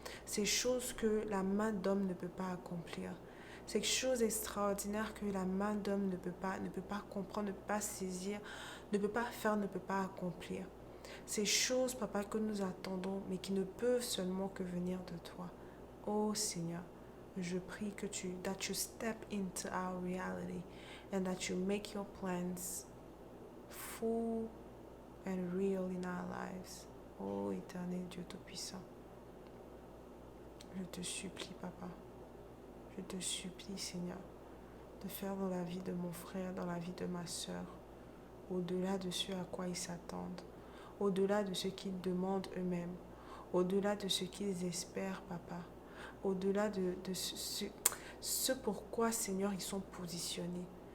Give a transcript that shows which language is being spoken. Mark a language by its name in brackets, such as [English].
[French] Ces choses que la main d'homme ne peut pas accomplir, ces choses extraordinaires que la main d'homme ne peut pas comprendre, ne peut pas saisir, ne peut pas faire, ne peut pas accomplir. Ces choses, Papa, que nous attendons, mais qui ne peuvent seulement que venir de toi. Ô Seigneur, je prie que [English] that you step into our reality and that you make your plans full and real in our lives. [French] Ô éternel Dieu Tout-Puissant, je te supplie, Papa, je te supplie, Seigneur, de faire dans la vie de mon frère, dans la vie de ma soeur, au-delà de ce à quoi ils s'attendent, au-delà de ce qu'ils demandent eux-mêmes, au-delà de ce qu'ils espèrent, Papa, au-delà de ce pourquoi, Seigneur, ils sont positionnés.